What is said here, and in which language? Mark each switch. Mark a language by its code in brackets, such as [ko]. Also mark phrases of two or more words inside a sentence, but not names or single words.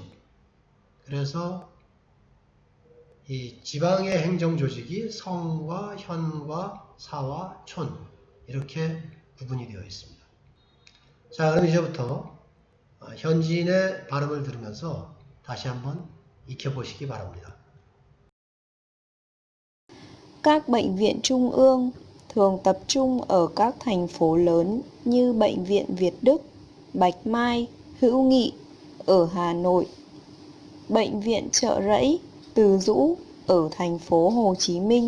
[ko] 그래서 이 지방의 행정조직이 성과 현과 사와 촌 이렇게 구분이 되어 있습니다. 자, 그럼 이제부터 현지인의 발음을 들으면서 다시 한번 익혀보시기 바랍니다. [vi] Các bệnh viện trung ương thường tập trung ở các thành phố lớn như Bệnh viện Việt Đức, Bạch Mai, Hữu Nghị ở Hà Nội, Bệnh viện Chợ Rẫy, Từ Dũ ở thành phố Hồ Chí Minh.